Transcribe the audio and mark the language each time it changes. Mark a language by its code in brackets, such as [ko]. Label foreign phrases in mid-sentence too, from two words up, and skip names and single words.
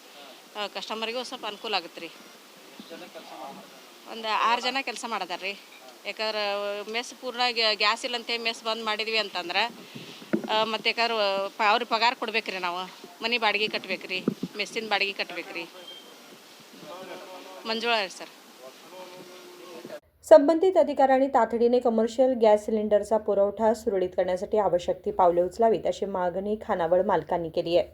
[kn] ಕಸ್ಟಮರಿಗೂ ಸ್ವಲ್ಪ ಅನುಕೂಲ ಆಗುತ್ತೆ ರೀ. ಒಂದು 6 ಜನ ಕೆಲಸ ಮಾಡದಾರ ರೀ. ಯಾಕಂದ್ರೆ ಮೆಸ್ ಪೂರ್ಣ ಗ್ಯಾಸ್ ಇಲ್ಲ ಅಂತೇಳಿ ಮೆಸ್ ಬಂದ್ ಮಾಡಿದ್ವಿ ಅಂತಂದ್ರೆ ಮತ್ತು ಯಾಕಂದ್ರೆ ಅವ್ರಿಗೆ ಪಗಾರ ಕೊಡ್ಬೇಕು ರೀ. ನಾವು ಮನೆ ಬಾಡಿಗೆ ಕಟ್ಬೇಕು ರೀ, ಮೆಸ್ಸಿನ ಬಾಡಿಗೆ ಕಟ್ಬೇಕು ರೀ. [mr] मंजुळा आहे सर. संबंधित अधिकाऱ्यांनी तातडीने कमर्शियल गॅस सिलेंडरचा पुरवठा सुरळीत करण्यासाठी आवश्यक ती पावले उचलावीत अशी मागणी खानावळ मालकांनी केली आहे.